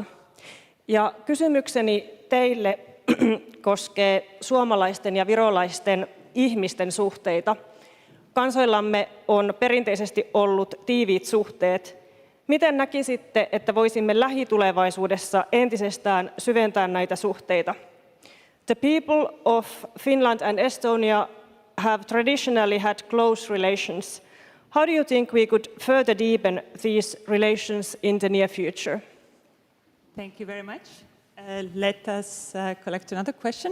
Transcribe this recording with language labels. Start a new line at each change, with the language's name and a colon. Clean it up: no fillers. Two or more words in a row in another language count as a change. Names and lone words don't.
Finnish: Ja kysymykseni teille koskee suomalaisten ja virolaisten ihmisten suhteita. Kansoillamme on perinteisesti ollut tiiviit suhteet. Miten näkisitte, että voisimme lähitulevaisuudessa entisestään syventää näitä suhteita?
English: The people of Finland and Estonia have traditionally had close relations. How do you think we could further deepen these relations in the near future? Thank you very much. Let us collect another question.